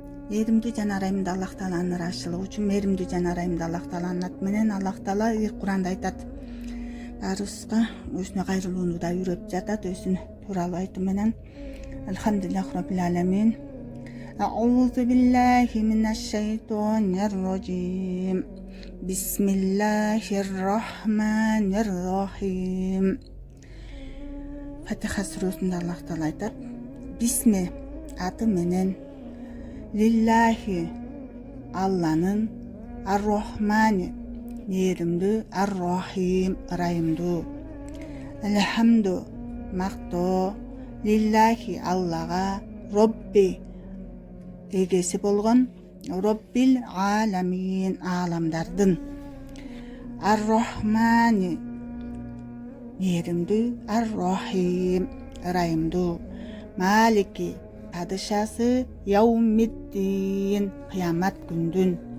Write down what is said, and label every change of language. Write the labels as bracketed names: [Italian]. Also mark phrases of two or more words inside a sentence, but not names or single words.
[Kyrgyz] Мээримдүү жана ырайымдуу Аллах Тааланын ыраазычылыгы үчүн мээримдүү жана ырайымдуу Аллах Тааланын аты менен Аллах Таала Куранда айтат. Баарыбызга өзүнө кайрылууну да үйрөтүп жатат, өзүнүн тууралуу айтуу менен. [Arabic] الحمد لله رب العالمين. أعوذ بالله من الشيطان الرجيم. بسم الله الرحمن الرحيم. [Kyrgyz] Фатиха сүрөсүндө Аллах Таала айтат: Бисми аты менен, лиллахи Алланын, ар-рахмани мээримдүү, ар-рахим ырайымдуу, алхамду мактоо, лиллахи Аллага, робби эгеси болгон, роббил аламин ааламдардын, ар-рахмани мээримдүү, ар-рахим ырайымдуу, малики падышасы, яумиддин кыямат күндүн,